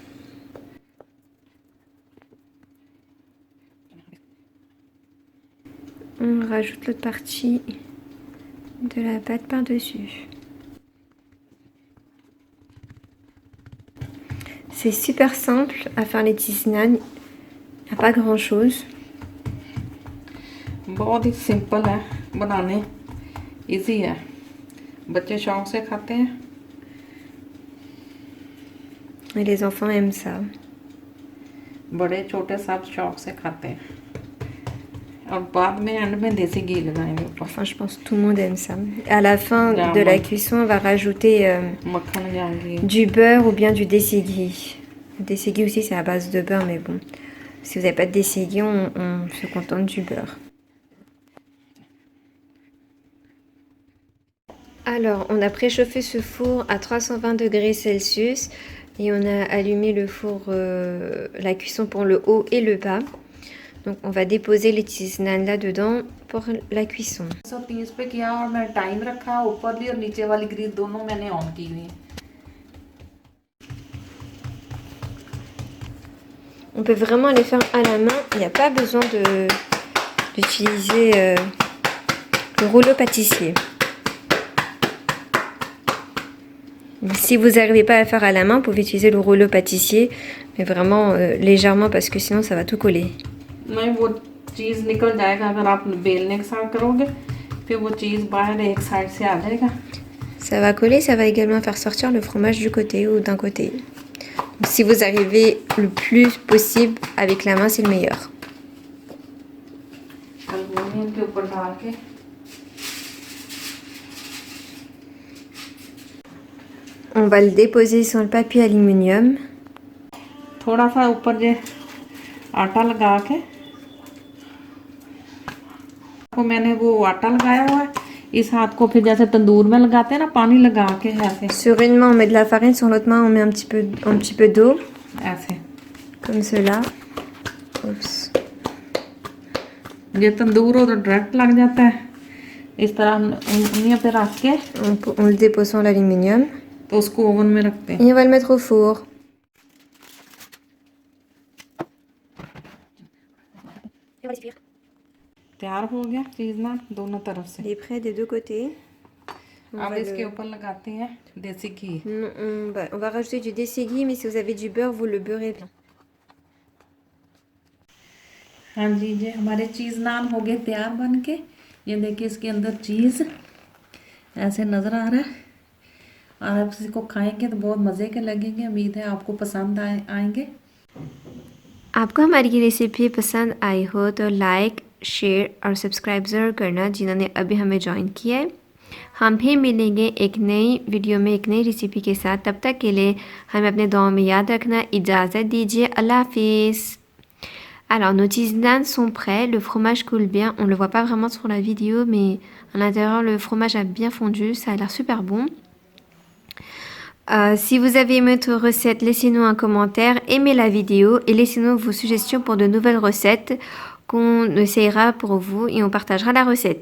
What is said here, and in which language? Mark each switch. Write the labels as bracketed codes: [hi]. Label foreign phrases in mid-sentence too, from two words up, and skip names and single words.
[fr] On rajoute l'autre partie de la pâte par-dessus. C'est super simple à faire les tisnanes. Il n'y a pas grand-chose. [hi] बहुत ही सिंपल है बनाने, इजी है, बच्चे शौक से खाते हैं। [fr] Et les enfants aiment ça. [hi] बड़े छोटे सब शौक से खाते हैं। और बाद में एंड में देसी घी लगाएंगे ऊपर। [fr] Enfin, je pense que tout le monde aime ça. À la fin de la cuisson, on va rajouter [hi] मक्खन या घी। [fr] du beurre ou bien du [hi] देसी घी. [fr] Le dességué aussi, c'est à base de beurre, mais bon, si vous n'avez pas de dességué, on se contente du beurre. Alors, on a préchauffé ce four à 320 degrés Celsius et on a allumé le four, la cuisson pour le haut et le bas. Donc, on va déposer les cheese naan là-dedans pour la cuisson. [hi] 130 पे किया और मैं टाइम रखा, ऊपर और नीचे वाली ग्रिल दोनों मैंने ऑन की हुई है। [fr] On peut vraiment les faire à la main, il n'y a pas besoin d'utiliser le rouleau pâtissier. Si vous n'arrivez pas à faire à la main, vous pouvez utiliser le rouleau pâtissier, mais vraiment légèrement parce que sinon ça va tout coller. [hi] नहीं वो चीज़ निकल जाएगा अगर आप बेलने के साथ करोगे, फिर वो चीज़ बाहर एक साइड से आ जाएगा. [fr] Ça va coller, ça va également faire sortir le fromage du côté ou d'un côté. Donc, si vous arrivez le plus possible avec la main, c'est le meilleur. [hi] एल्युमिनियम के ऊपर डाल के [fr] On va le déposer sur le papier aluminium. [hi] थोड़ा सा ऊपर जे आटा लगा के को मैंने वो आटा लगाया हुआ है, इस हाथ को फिर जैसे तंदूर में लगाते हैं ना, पानी लगा के ऐसे. [fr] Sur une main, on met de la farine, sur l'autre main, on met un petit peu d'eau. [hi] ऐसे [fr] Comme cela. Oups. [hi] ये तंदूर हो तो डायरेक्ट लग जाता है. इस तरह हम उंगलियों पे रख के On le dépose sur l'aluminium. तो उसको ओवन में रखते हैं. Et on va le mettre au four. तैयार हो गया चीज ना दोनों तरफ से. Il est prêt des deux côtés. अब इसके ऊपर लगाते हैं देसी घी. On va rajouter du dességuis, mais si vous avez du beurre, vous le beurrez bien. हाँ जी, ये हमारे चीज़ नान हो गए तैयार बन के. ये देखिए इसके अंदर चीज़ ऐसे नज़र आ रहा है, और आप इसको खाएंगे तो बहुत मज़े के लगेंगे. उम्मीद है आपको पसंद आएंगे. आपको हमारी ये रेसिपी पसंद आई हो तो [en] like, share [hi] और सब्सक्राइब ज़रूर करना जिन्होंने अभी हमें ज्वाइन किया है. हम फिर मिलेंगे एक नई वीडियो में एक नई रेसिपी के साथ. तब तक के लिए हमें अपने दुआओं में याद रखना. इजाज़त दीजिए. अल्लाह हाफिज़. [fr] Alors, nos cheese naan sont prêts. Le fromage coule bien. On ne le voit pas vraiment sur la vidéo, mais à l'intérieur, le fromage a bien fondu. Ça a l'air super bon. Si vous avez aimé notre recette, laissez-nous un commentaire, aimez la vidéo et laissez-nous vos suggestions pour de nouvelles recettes qu'on essayera pour vous et on partagera la recette.